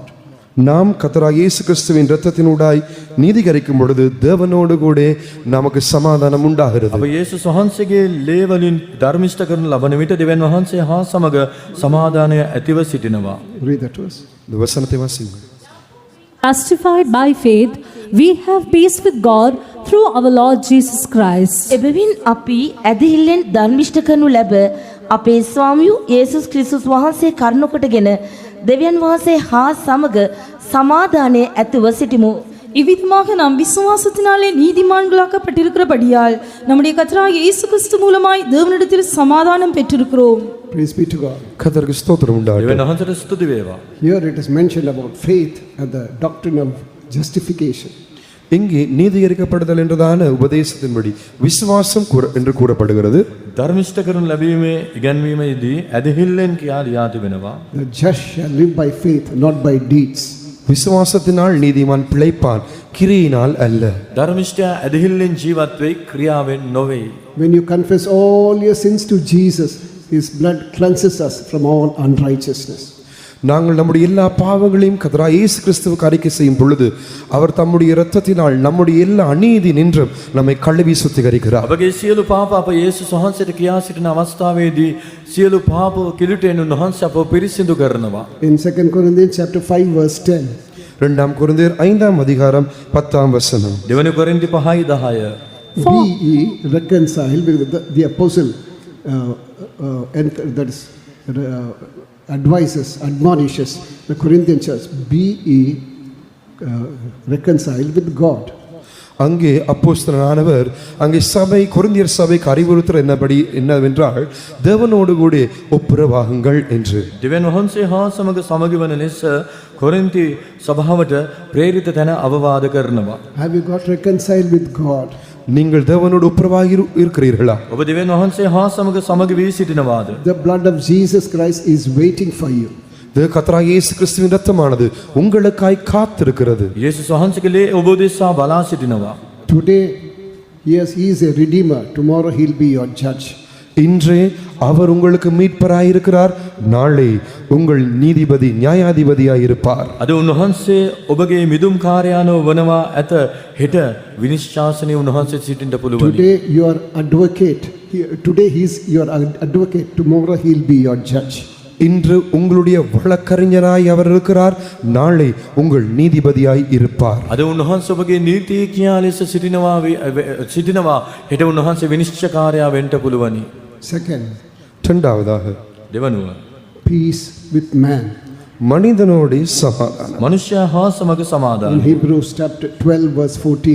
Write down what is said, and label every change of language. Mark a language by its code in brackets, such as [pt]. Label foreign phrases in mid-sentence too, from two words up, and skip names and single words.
[ta] நாம் கர்த்தராகிய இயேசு கிறிஸ்துவின் இரத்தத்தினூடாய் நீதிகரிக்கும் பொழுது தேவனோடு கூட நமக்கு சமாதானம் உண்டாகிறது. [si] අප යේසුස් වහන්සේගේ ලේ වලින් ධර්මිෂ්ඨ කරනු ලබන විට දෙවන් වහන්සේ හා සමග සමාදානය ඇතිව සිටිනවා. [en] Read that verse. [ta] இந்த வசனத்தை வாசிங்க. [en] Justified by faith, we have peace with God through our Lord Jesus Christ. [si] එබැවින් අපි ඇදහිල්ලෙන් ධර්මිෂ්ඨ කරනු ලැබ අපේ ස්වාමියු යේසුස් ක්‍රිස්තුස් වහන්සේ කරුණකොටගෙන දෙවියන් වහන්සේ හා සමග සමාදානයේ ඇතුව සිටිමු. [ta] இவ்விதமாக நாம் விசுவாசத்தினாலே நீதிமான்களாக்கப்பட்டிருக்கிறபடியால் நம்முடைய கர்த்தராகிய இயேசு கிறிஸ்து மூலமாய் தேவனிடத்தில் சமாதானம் பெற்றிருக்கிறோம். [en] Praise be to God. [ta] கர்த்தருக்கு ஸ்தோத்திரம் உண்டாகட்டும். [si] දෙවන් වහන්සේට ස්තුති වේවා. [en] Here it is mentioned about faith and the doctrine of justification. [ta] இங்கே நீதிகரிக்கப்படுதல் என்றதான உபதேசத்தின்படி விசுவாசம் என்று கூறப்படுகிறது. [si] ධර්මිෂ්ඨ කරනු ලැබීමේ ඉගැන්වීමේදී ඇදහිල්ලෙන් කියා ලියා තිබෙනවා. [en] The just shall live by faith, not by deeds. [ta] விசுவாசத்தினால் நீதிமான் பிழைப்பான், கிரியினால் அல்ல. [si] ධර්මිෂ්ඨයා ඇදහිල්ලෙන් ජීවත් වෙයි, ක්‍රියාවෙන් නොවේ. [en] When you confess all your sins to Jesus, his blood cleanses us from all unrighteousness. [ta] நாங்கள் நம்முடைய எல்லா பாவங்களையும் கர்த்தராகிய இயேசு கிறிஸ்துவுக்கு அறிக்கை செய்யும் பொழுது அவர் தம்முடைய இரத்தத்தினால் நம்முடைய எல்லா அநீதி நின்றும் நம்மை கழுவி சுத்திகரிக்கிறார். [si] අපගේ සියලු පාප අප යේසුස් වහන්සේට කියා සිටින අවස්ථාවේදී සියලු පාප කිලුටෙන් උන්වහන්සේ අපව පිරිසිදු කරනවා. [en] In 2 Corinthians chapter 5 verse 10, [ta] 2 கொரிந்தியர் 5ஆம் அதிகாரம் 10ஆம் வசனம். [si] දෙවනි කොරින්ති 5:10 [en] be ye reconciled with the apostle and that is admonishes the Corinthian church, be ye reconciled with God. [ta] அங்கே அப்போஸ்தலனானவர் அங்கே சபை கொரிந்தியர் சபைக்கு அறிவுறுத்துற என்னவென்றால் தேவனோடு கூட ஒப்புரவாகுங்கள் என்று. [si] දෙවන් වහන්සේ හා සමග සමගි වන ලෙස කොරින්ති සභාවට ප්‍රේරිත තැන අවවාද කරනවා. [en] Have you got reconciled with God? [ta] நீங்கள் தேவனோடு ஒப்புரவாகி இருக்கிறீர்களா? [si] ඔබ දෙවන් වහන්සේ හා සමග සමග වී සිටිනවාද? [en] The blood of Jesus Christ is waiting for you. [ta] கர்த்தராகிய இயேசு கிறிஸ்துவின் இரத்தமானது உங்களுக்காய் காத்திருக்கிறது. [si] යේසුස් වහන්සේගේ ලේ ඔබ දෙසා බලා සිටිනවා. [en] Today, yes, he is a redeemer. Tomorrow he'll be your judge. [ta] இன்றே அவர் உங்களுக்கு மீட்பராயிருக்கிறார், நாளை உங்கள் நீதிபதி நியாயாதிபதியாய் இருப்பார். [si] අද උන්වහන්සේ ඔබගේ මිදුම් කාර්යානෝ වනවා ඇත, හෙට විනිශ්චාසනයේ උන්වහන්සේ සිටින්න පුළුවනි. [en] Today you are advocate. Today he is your advocate. Tomorrow he'll be your judge. [ta] இன்று உங்களுடைய வழக்கறிஞராய் அவர் இருக்கிறார், நாளை உங்கள் நீதிபதியாய் இருப்பார். [si] අද උන්වහන්සේ ඔබගේ නීතිඥයා ලෙස සිටිනවා, හෙට උන්වහන්සේ විනිශ්චයකාරයා වෙන්න පුළුවනි. [en] Second, [ta] இரண்டாவதாக [si] දෙවනුව [en] peace with man. [ta] மனிதனோடு சமாதானம். [si] මනුෂ්‍යයා හා සමග [en] In [si] සමාදානය. [en] Hebrews chapter 12 verse 14.